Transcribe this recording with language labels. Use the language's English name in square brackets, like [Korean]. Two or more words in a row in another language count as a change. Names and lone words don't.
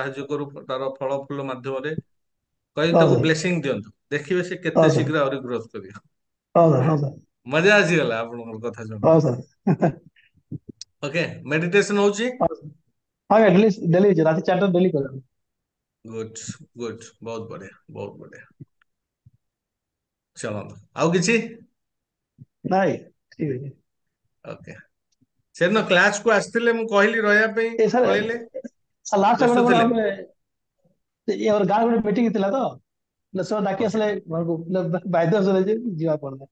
[Odia] ସାହାଯ୍ୟ କରୁ ତାର ଫଳ ଫୁଲ ମାଧ୍ୟମରେ, କହି ହଁ ତାକୁ ସାର୍ ବ୍ଲେସିଂ ଦିଅନ୍ତୁ। ଦେଖିବେ ସେ ହଁ କେତେ ସାର୍ ଶୀଘ୍ର ଆହୁରି ଗ୍ରୋଥ କରିବ। ହଁ ସାର୍ ହଁ ସାର୍ ମଜା ଆସିଗଲା ଆପଣଙ୍କର କଥା ଶୁଣି। ହଁ ସାର୍। ଓକେ। ମେଡିଟେସନ ହଉଛି? ହଁ ଡେଲି ରାତି 4ଟା ଡେଲି କରେ। [English] good good [Hindi] बहुत बढ़िया बहुत बढ़िया। [Odia] चलो ଆଉ କିଛି? ନାଇଁ ଠିକ ଅଛି। ଓକେ ସେଦିନ କ୍ଲାସ କୁ ଆସିଥିଲେ ମୁଁ କହିଲି ରହିବା ପାଇଁ ଏ ସାର୍ ପଳେଇଲେ ଲାଷ୍ଟ ବ୍ୟସ୍ତ ଗୋଟେ ଗୋଟେ ଥିଲେ। ଆମେ ଏ ଆମର ଗାଁ ଗୋଟେ ମିଟିଂ ଥିଲା ତ ସବ ଡାକି ଓକେ ଆସିଲେ ଘରକୁ ବାଧ୍ୟ ଯିବା ପଡିଲା।